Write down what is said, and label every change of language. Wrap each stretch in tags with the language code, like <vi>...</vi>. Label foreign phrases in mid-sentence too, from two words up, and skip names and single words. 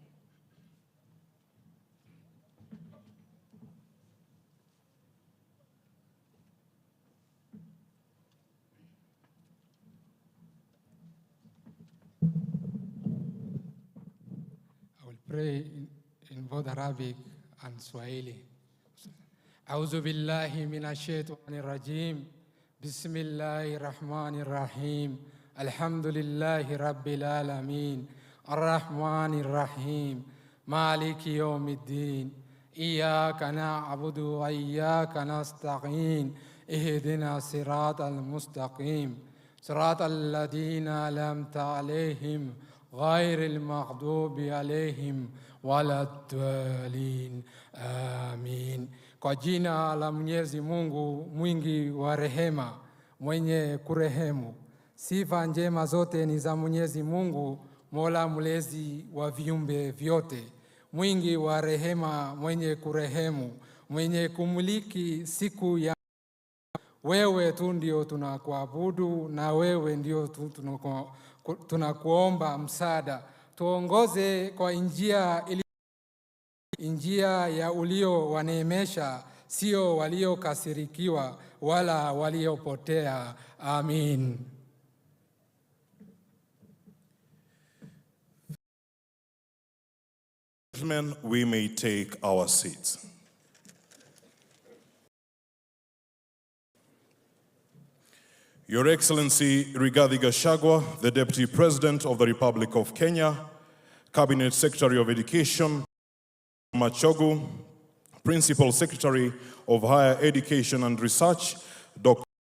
<en>I will pray in both Arabic and Swahili.</en> <ar>أعوذ بالله من الشيطان الرجيم بسم الله الرحمن الرحيم الحمد لله رب العالمين الرحمن الرحيم مالك يوم الدين إياك نعبد وإياك نستعين اهدنا الصراط المستقيم صراط الذين أنعمت عليهم غير المغضوب عليهم ولا الضالين آمين.</ar> <sw>Kwa jina la Mwenyezi Mungu mwingi wa rehema, mwenye kurehemu. Sifa njema zote ni za Mwenyezi Mungu, Mola mlezi wa viumbe vyote. Mwingi wa rehema, mwenye kurehemu, mwenye kumiliki siku ya wewe tu ndio tunakuabudu, na wewe ndio tunakuomba msaada. Tuongoze kwa njia ya ulio waneemesha, sio waliokasirikiwa wala waliopotea. Amin.</sw> <en>Gentlemen, we may take our seats. Your Excellency Rigathi Gachagua, the Deputy President of the Republic of Kenya, Cabinet Secretary of Education, Machogu, Principal Secretary of Higher Education and Research, Dr.</en>